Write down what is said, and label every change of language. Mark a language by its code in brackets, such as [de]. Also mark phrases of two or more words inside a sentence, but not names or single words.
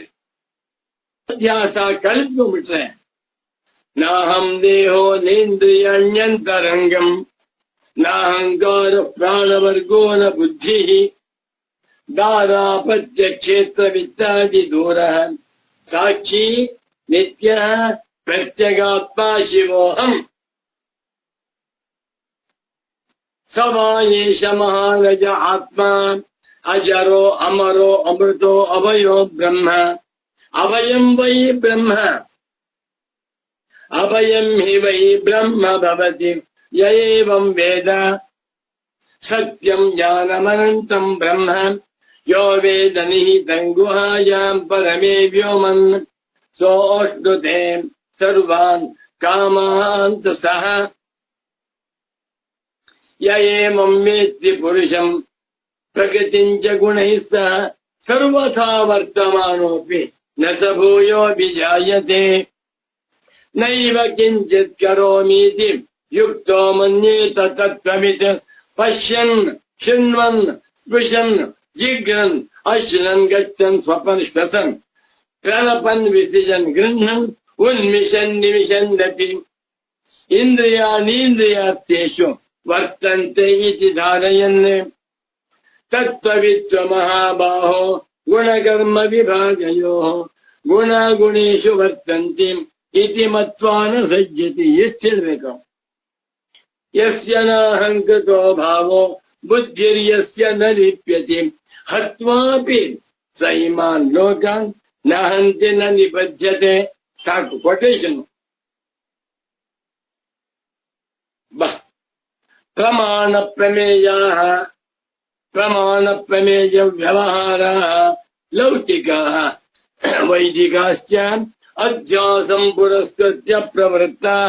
[kn] ಅಧ್ಯಾಸ ಕಲಿತ್ಕೊಂಡ್ಬಿಟ್ರೆ [sa] ನಾಹಂ ದೇಹೋ ನೇಂದ್ರಿಯಣ್ಯಂತರಂಗಂ ನಾಹಂಕಾರ ಪ್ರಾಣವರ್ಗೋ ನ ಬುದ್ಧಿ ದಾರಾಪತ್ಯ ಕ್ಷೇತ್ರ ವಿತ್ತಾದಿ ದೂರ ಸಾಕ್ಷಿ ನಿತ್ಯ ಪ್ರತ್ಯಗಾತ್ಮ ಶಿವೋಹಂ ಸಮಾಯೇಶ ಮಹಾಗಜ ಆತ್ಮ ಅಜರೋ ಅಮರೋ ಅಮೃತೋ ಅಭಯೋ ಬ್ರಹ್ಮ ಅಭಯಂ ವೈ ಬ್ರಹ್ಮ ಅಭಯಂ ಹಿ ವೈ ಬ್ರಹ್ಮ ಭವತಿ ಯಏವಂ ವೇದ ಸತ್ಯಂ ಜ್ಞಾನಮನಂತಂ ಬ್ರಹ್ಮ ಯೋ ವೇದ ನಿಹಿತಂ ಗುಹಾಯಾಂ ಪರಮೇ ವ್ಯೋಮನ್ ಸೋಷ್ಣುತೆ ಸರ್ವಾನ್ ಕಾಮಾಂತ ಸಹ ಯಏವಂ ವೇತ್ತಿ ಪುರುಷಂ ಪ್ರಕೃತಿಂ ಚ ಗುಣೈಃ ಸಹ ಸರ್ವಥಾ ವರ್ತಮಾನೋಪಿ ನ ಸ ಭೂಯೋಭಿಜಾಯತೆ ನೈವ ಕಿಂಚಿತ್ ಕರೋಮೀತಿ ಯುಕ್ತೋ ಮನ್ಯೇತ ತತ್ವವಿತ್ ಪಶ್ಯನ್ ಶೃಣ್ವನ್ ಸ್ಪೃಶನ್ ಜಿಘ್ರನ್ ಅಶ್ನನ್ ಗಚ್ಚನ್ ಸ್ವಪನ್ ಶ್ವಸನ್ ಪ್ರಲಪನ್ ವಿಸಿಜನ್ ಗೃಹ್ಣನ್ ಉನ್ಮಿಷನ್ ನಿಮಿಷನ್ನಪಿ ಇಂದ್ರಿಯಾಣೀಂದ್ರಿಯಾರ್ಥೇಷು ವರ್ತಂತೆ ಇತಿ ಧಾರಯನ್ ತತ್ವವಿತ್ವ ಮಹಾಬಾಹೋ ಗುಣಕರ್ಮ ವಿಭಾಗಯೋಃ ಗುಣಗುಣೇಷು ವರ್ತಂತಿ ಇತಿ ಮತ್ವಾನ ಸಜ್ಜತಿ. [kn] ಎಷ್ಟು ಹೇಳ್ಬೇಕು? [sa] ಯಸ್ಯ ನಾಹಂಕೃತೋ ಭಾವೋ ಬುದ್ಧಿರ್ಯಸ್ಯ ನ ಲಿಪ್ಯತೆ ಹತ್ವಾಪಿ ಸ ಇಮಾನ್ ಲೋಕಾನ್ ನಹಂತಿ ನ ನಿಬಧ್ಯತೆ. [kn] ಸಾಕು, ಕೊಟೇಶನ್. [sa] ಪ್ರಮಾಣ ಪ್ರಮೇಯ ಪ್ರಮಾಣ ಪ್ರಮೇಯ ವ್ಯವಹಾರ ಲೌಕಿಕ ವೈದಿಕಾಶ್ಚ ಅಧ್ಯಾಸಂ ಪುರಸ್ಕೃತ್ಯ ಪ್ರವೃತ್ತಾಃ.